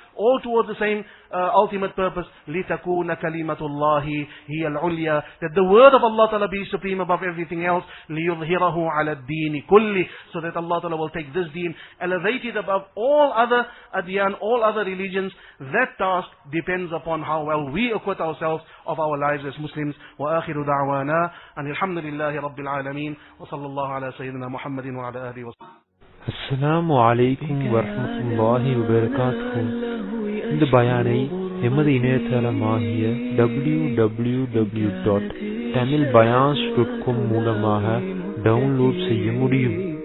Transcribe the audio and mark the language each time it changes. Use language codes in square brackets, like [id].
[en] all towards the same ultimate purpose. [ar] لِتَكُونَ كَلِمَةُ اللَّهِ هِيَ الْعُلْيَا, [en] that the word of Allah Ta'ala be supreme above everything else. [ar] لِيُظْهِرَهُ عَلَى الدِّينِ كُلِّ, [en] so that Allah Ta'ala will take this deen, elevate it above all other adyan, all other religions. That task depends upon how well we acquit ourselves of our lives as Muslims. [ar] وآخر دعوانا أن الحمد لله رب العالمين وصلى الله على سيدنا محمد وعلى آله وسلم. Assalamu alaikum wa rahmatullahi wa barakatuh. [ta] இந்த பயானை எமது இணையதளமாகிய www.tamilbayans.com மூலமாக download செய்ய முடியும்.